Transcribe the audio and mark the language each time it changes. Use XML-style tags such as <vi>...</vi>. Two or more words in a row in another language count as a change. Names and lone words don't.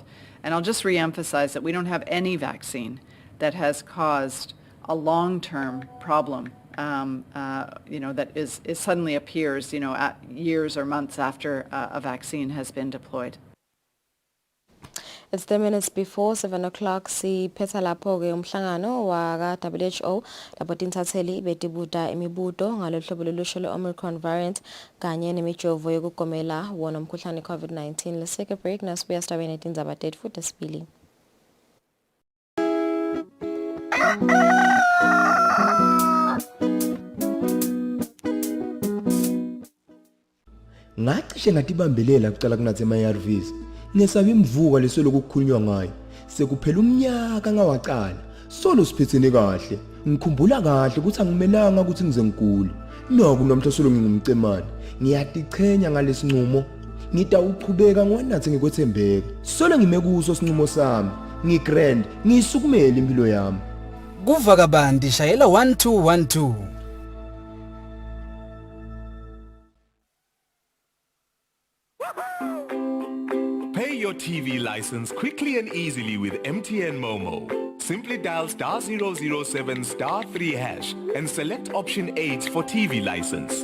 <en>And I'll just reemphasize that we don't have any vaccine that has caused a long-term problem, that is suddenly appears, at years or months after a vaccine has been deployed. It's 10 minutes before 7 o'clock.</en> <ss>Siphetha lapho-ke umhlangano waka-WHO lapho tintatheli betibuta imibuto ngalolu lolusho lwe-</ss> <en>Omicron variant</en> <ss>kanye nemijovo yokugomela wona umkhuhlane COVID-19.</ss> <en>Let's take a break.</en> <ss>Nasibuya sitabene netindzaba tetfu futhi sibili. Ngacishe ngatibambelela kucala kunathe ama-ARVs. Ngesaba imvuka lesoloko kukhulunywa ngayo. Sekuphela umnyaka ngawaqala. Solo siphethene kahle. Ngikhumbula kahle ukuthi angimelanga ukuthi ngize ngigule. Naku namhla solo ngingumcemane. Ngiyatichenya ngalesinqumo. Ngitawuqhubeka ngwanathe ngikwethembeka. Solo ngime kuso sinqumo sami. Ngigrand, ngisukumele impilo yami. Kuva kabandi shayela 1212.</ss> <en>Pay your TV license quickly and easily with MTN Momo. Simply dial *007 *3 hash and select option 8 for TV license.</en>